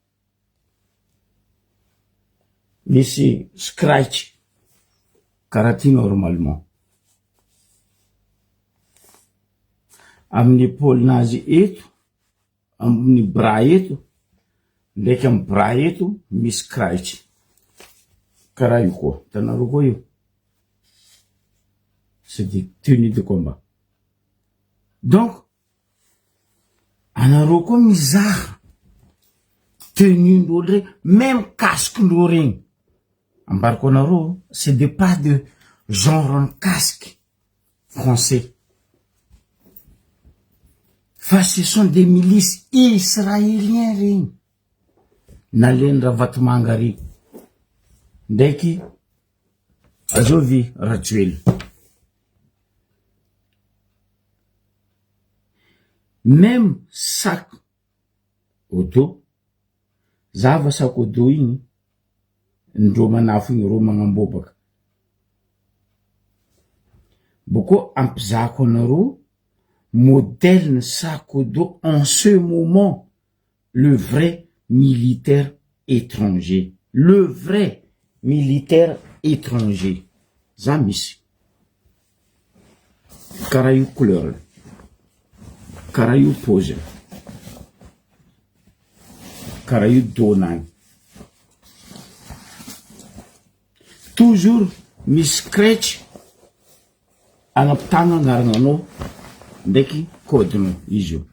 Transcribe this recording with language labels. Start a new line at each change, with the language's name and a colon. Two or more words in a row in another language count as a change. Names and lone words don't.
Malagasy: Misy scratch karaha ty normalement. Amin'ny épaule-nazy eto, amin'ny bras eto, ndraiky amin'ny bras eto, misy scratch. Karaha io koa. Tanareo koa io.
French: C'est des tenues de combat. Donc,
Malagasy: anareo koa mizaha tenue ndreo regny,
French: même casque
Malagasy: ndreo regny. Ambarako anareo,
French: c'est de pas de genre en casque français. Fa ce sont des milices israéliens regny.
Malagasy: Naleny Ravatomanga regny. Ndraiky Azovi Rajoel.
French: Même sac
Malagasy: odo, zava sac odo igny, ndro manafo igny ro magnambobaka. Boko ampizako anaro modèle sac odo
French: en ce moment, le vrai militaire étranger. Le vrai militaire étranger.
Malagasy: Za misy. Karaha io couleur. Karaha io pose. Karaha io donany. Toujours misy scratch agnapitagna agnarananao ndraiky code-nao izy io.